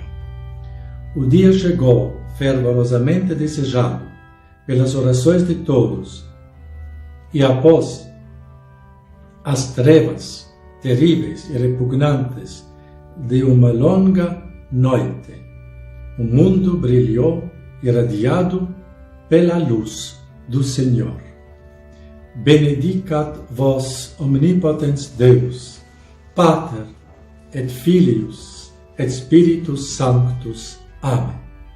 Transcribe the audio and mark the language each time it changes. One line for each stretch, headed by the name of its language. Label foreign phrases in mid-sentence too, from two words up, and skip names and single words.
Portuguese: O dia chegou, fervorosamente desejado pelas orações de todos, e após as trevas terríveis e repugnantes de uma longa noite, o mundo brilhou irradiado pela luz do Senhor.
Latin: Benedicat vos omnipotens Deus, Pater et Filius et Spiritus Sanctus. Amen.